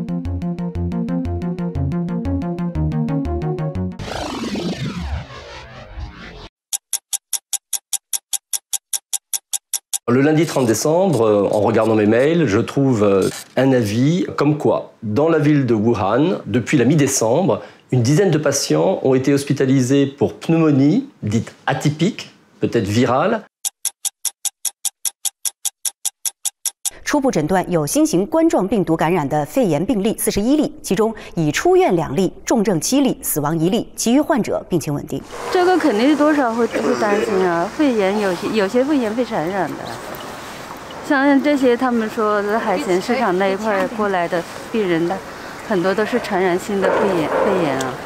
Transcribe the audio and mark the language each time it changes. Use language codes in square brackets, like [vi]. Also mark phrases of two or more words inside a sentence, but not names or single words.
[fr] Le lundi 30 décembre, en regardant mes mails, je trouve un avis comme quoi, dans la ville de Wuhan, depuis la mi-décembre, une dizaine de patients ont été hospitalisés pour pneumonie, dite atypique, peut-être virale. [zh] 初步诊断有新型冠状病毒感染的肺炎病例41例，其中已出院2例，重症7例，死亡1例，其余患者病情稳定。这个肯定是多少会担心啊，肺炎有些肺炎会传染的，像这些他们说的海鲜市场那一块过来的病人的，很多都是传染性的肺炎啊。